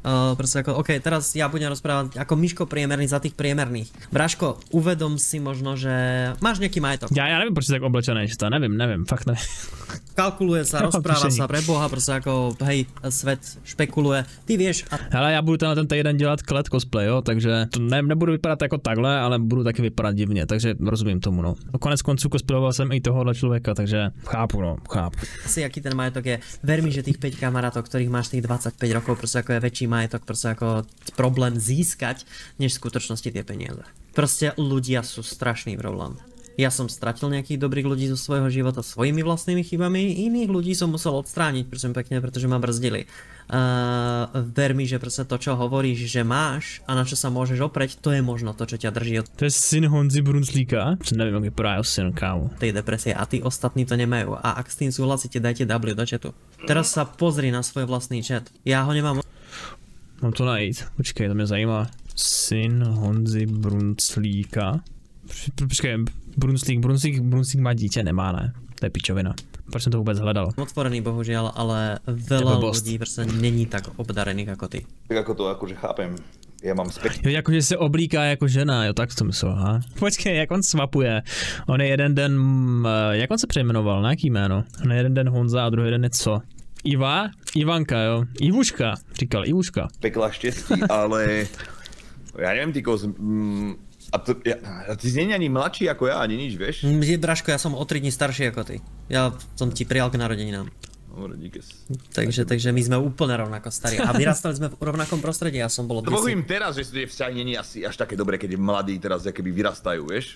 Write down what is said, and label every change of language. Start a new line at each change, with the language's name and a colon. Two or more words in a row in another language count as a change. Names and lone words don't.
Slovak: Proste ako, OK, teraz ja budem rozprávať ako Miško priemerný za tých priemerných. Braško, uvedom si možno, že máš nejaký majetok. Ja neviem, proč si tak oblečený, to neviem, fakt neviem. Kalkuluje sa, rozpráva sa pre Boha, proste ako, hej, svet špekuluje, ty vieš.
Czech: Hele, já budu ten týden dělat klet cosplay, jo, takže to nebudu vypadat jako takhle, ale budu taky vypadat divně, takže rozumím tomu, no. Konec konců cosplayoval jsem i tohohle člověka, takže chápu.
Slovak: Asi aký ten majetok je, ver mi, že tých 5 kamarátov, ktorých máš tých 25 rokov, proste ako je väčší majetok, proste ako problém získať, než v skutočnosti tie peniaze. Proste ľudia sú strašný problém. Ja som stratil nejakých dobrých ľudí zo svojho života svojimi vlastnými chybami, iných ľudí som musel odstrániť, prosím pekne, pretože ma brzdili. Ver mi, že proste to, čo hovoríš, že máš a na čo sa môžeš opreť, to je možno to, čo ťa drží od
Czech: To je syn Honzy Brunslíka? Neviem, jak vypadá jeho syn, kámo.
Slovak: tej depresie a tí ostatní to nemajú. A ak s tým súhlasíte, dajte W do chatu. Teraz sa pozri na svoj vlastný chat. Ja ho nemám.
Czech: Mám to najít. Počkej, to mě zajímá. Syn Honzy Brunslíka. Počkej, Brunslík má dítě? Nemá, ne? To je pičovina. Proč jsem to vůbec hledal?
Slovak: Otvorený bohužiaľ, ale veľa ľudí proste není tak obdarených ako ty. Tak ako to akože chápem. Ja mám spek...
Czech: Jo, jakože se oblíká jako žena, jo, tak to myslel, ha? Počkej, jak on swapuje. On je jeden den, jak on se přejmenoval, na jaký jméno? On je jeden den Honza a druhý den je co? Ivanka, jo? Ivuška, říkal Ivuška. Pekla štěstí, ale...
Slovak: Ja neviem, ty koz... A ty nie ani mladší ako ja, ani nič, vieš? Braško, ja som o 3 dní starší ako ty. Ja som ti prijal k narodeninám. Dobre, díkes. Takže my sme úplne rovnako starí. A vyrastali sme v rovnakom prostredí, ja som bol To poviem teraz, že tie vzťahy nie je asi až také dobré, keď mladí teraz keby vyrastajú, vieš?